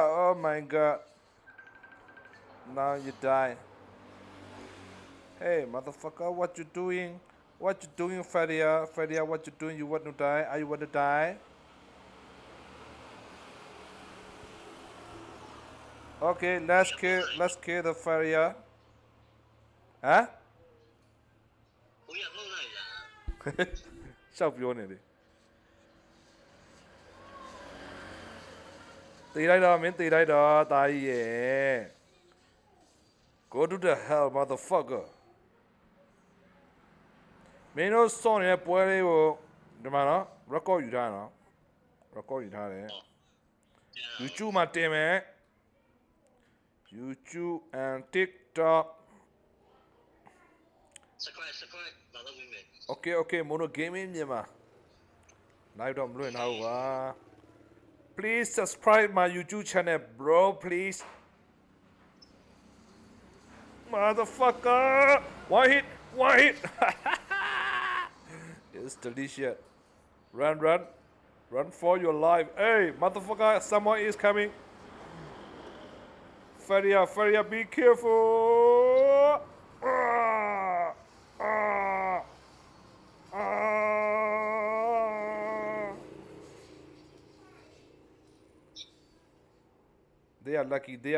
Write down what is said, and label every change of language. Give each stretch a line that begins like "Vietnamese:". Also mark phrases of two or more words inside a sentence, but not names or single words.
English: Oh my god. Now you die. Hey, motherfucker, what you doing? What you doing, Fadia? Fadia, what you doing? You want to die? Are you want to die? Okay, let's kill the Fadia. Huh?
Chinese: 我也弄那呀。
Burmese: ရှောက်ပြောနေတယ်တေးလိုက်တော့မင်းတေးလိုက်တော့တာကြီးရဲ့
English: Go to the hell motherfucker
Burmese: မင်းတို့စောနေတဲ့ပွဲလေးကိုဒီမှာနော် record ယူထားနော် record ယူထားတယ် YouTube မှာတင်မယ် YouTube and TikTok subscribe လာတော့ဝင်မယ်
English: Okay mono gaming မြန်မာ live
Burmese: တော့မလွှင့်ထားဘူးကွာ
English: Please subscribe my YouTube channel bro please Motherfucker one hit It's delicious run for your life hey motherfucker someone is coming Faria be careful They are lucky.